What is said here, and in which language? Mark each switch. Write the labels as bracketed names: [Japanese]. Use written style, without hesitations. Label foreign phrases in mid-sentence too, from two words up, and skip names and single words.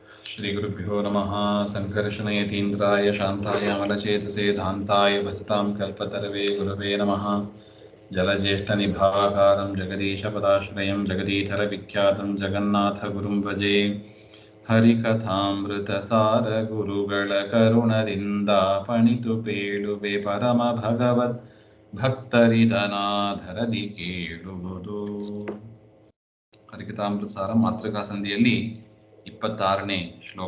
[Sanskrit] श्रीगुरुभ्यो नमः। संकर्षणयतीन्द्राय शान्ताय अमलचेतसे धान्ताय भजतां कल्पतरवे गुरवे नमः। जलज्येष्ठनिभाकारं जगदीशपदाश्रयं जगदीधरविख्यातं जगन्नाथगुरुं भजे। [Kannada] ಹರಿಕಥಾಮೃತಸಾರ ಗುರುಗಳ ಕರುಣದಿಂದ ಪಣಿತು ಪೇಳುವೆ ಪರಮ ಭಗವತ್ ಭಕ್ತರಿದನಾಧರದಿ ಕೇಳುವುದು. ಹರಿಕಥಾಮೃತಸಾರ ಮಾತೃಕಾ ಸಂಧಿಯಲ್ಲಿ 26ನೇ ಶ್ಲೋಕ.